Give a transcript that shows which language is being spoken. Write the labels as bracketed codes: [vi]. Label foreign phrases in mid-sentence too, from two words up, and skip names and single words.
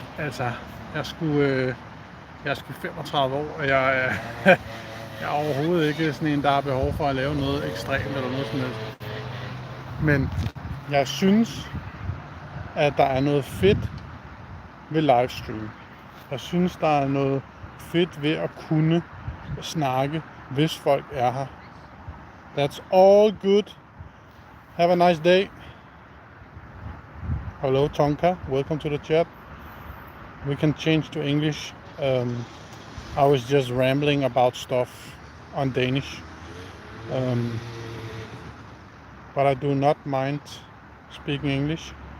[da] Altså, jeg er sgu 35 år, og jeg er overhovedet ikke sådan en, der har behov for at lave noget ekstremt eller noget som helst. Men jeg synes, at der er noget fedt ved livestream. Jeg synes, der er noget fedt ved at kunne snakke, hvis folk er her. [en] That's all good. Have a nice day. Hello Tonka, welcome to the chat. We can change to English. I was just rambling about stuff on Danish. But I do not mind speaking English.